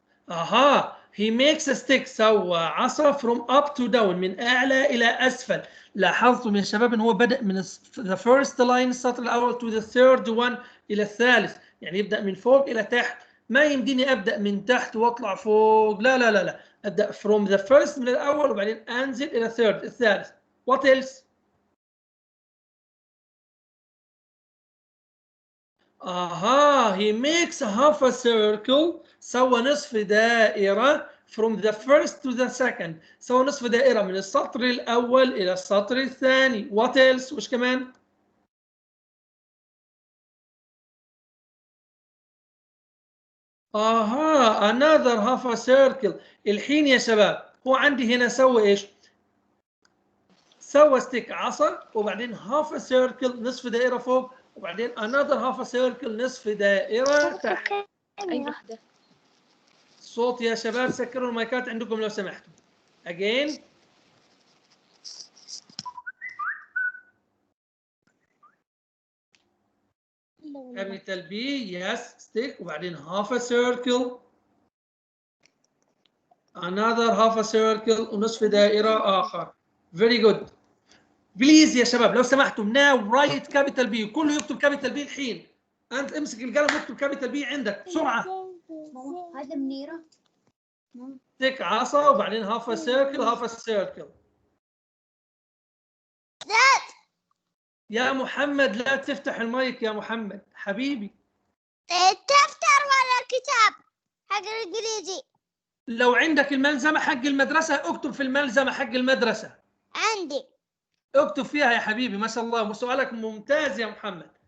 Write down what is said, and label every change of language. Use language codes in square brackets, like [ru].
[en] اها he makes a stick، [ar] سوى عصا [en] from up to down، [ar] من اعلى الى اسفل. لاحظتم يا شباب ان هو بدأ من [en] the first line [ar] السطر الاول [en] to the third one [ar] الى الثالث، يعني يبدأ من فوق الى تحت. ما يمديني ابدأ من تحت واطلع فوق، لا لا لا لا، ابدأ [en] from the first [ar] من الاول وبعدين انزل الى الثالث. [en] what else؟ اها he makes half a circle، [ar] سوى نصف دائرة from the first to the second، سوى نصف دائرة من السطر الأول إلى السطر الثاني. [en] what else؟ [ar] وش كمان؟ [en] اها another half a circle. [ar] الحين يا شباب هو عندي هنا سوى ايش؟ سوى ستيك عصا وبعدين [en] half a circle [ar] نصف دائرة فوق وبعدين [en] another half a circle [ar] نصف دائرة تحت. أي واحدة؟ صوت يا شباب، سكروا المايكات عندكم لو سمحتوا. [en] again capital B yes stick وبعدين half a circle another half a circle [ar] ونصف دائرة آخر. [en] very good. [ar] بليز يا شباب لو سمحتم [en] now write capital B، [ar] كله يكتب capital B الحين. أنت امسك القلم واكتب capital B عندك بسرعة. هذا منيرة. [en] stick [ar] عصا وبعدين [en] half a circle half a circle. [ar] يا محمد لا تفتح المايك يا محمد حبيبي. تفتر ولا الكتاب حق الإنجليزي؟ لو عندك الملزمة حق المدرسة اكتب في الملزمة حق المدرسة. عندي. اكتب فيها يا حبيبي، ما شاء الله سؤالك ممتاز يا محمد.